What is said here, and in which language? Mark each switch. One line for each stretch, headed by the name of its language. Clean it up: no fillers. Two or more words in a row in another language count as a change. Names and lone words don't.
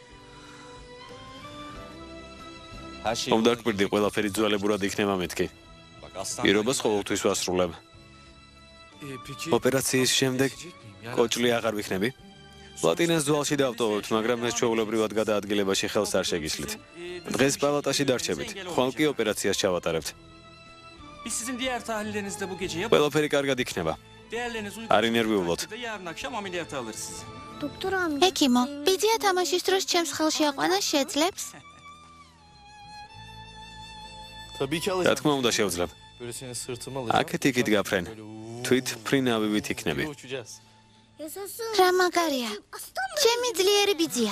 Georgian: უნდა გკვირდი, ყველაფერი ძველებურად იქნება მეთქი. პირობას ყოველთვის ვასრულებ. ოპერაციის შემდეგ კოჭლი აღარ ვიქნები. პლატინას ძვალში დავტოვებთ, მაგრამ ეს ჩვეულებრივად გადაადგილებაში ხელს არ შეგისლით. დღეს პალატაში დარჩებით. ხვალ კი ოპერაციას ჩავატარებთ.
Turkish: Biz sizin diğer tahlillerinizde bu gece yapıp
Georgian: ყველაფერი კარგად იქნება.
Turkish: değerleriniz
Georgian: არ ინერვიულოთ.
Turkish: uygun yarın akşam ameliyata alırız sizi.
Georgian: ეკიმო, ბიძია თამაშის დროს ჩემს ხელში აყვანა შეძლებს? რა თქმა უნდა შევძლებ. აქეთ იქით გაფრენ. თვით ფრინავივით იქნები. რა მაგარია. ჩემი ძლიერი ბიძია.